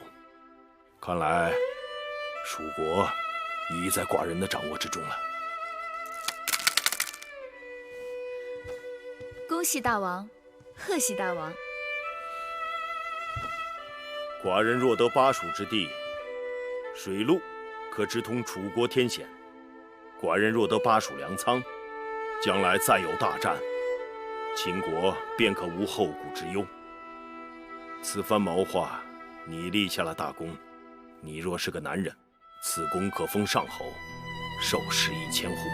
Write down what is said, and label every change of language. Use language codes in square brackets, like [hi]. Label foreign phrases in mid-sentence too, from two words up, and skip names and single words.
[zh] 看來蜀國已在寡人的掌握之中了。恭喜大王，賀喜大王。寡人若得巴蜀之地，水陸可直通楚國天險；寡人若得巴蜀糧倉，將來再有大戰，秦國便可無後顧之憂。此番謀劃，你立下了大功。你若是個男人，此功可封上侯，受食1000戶。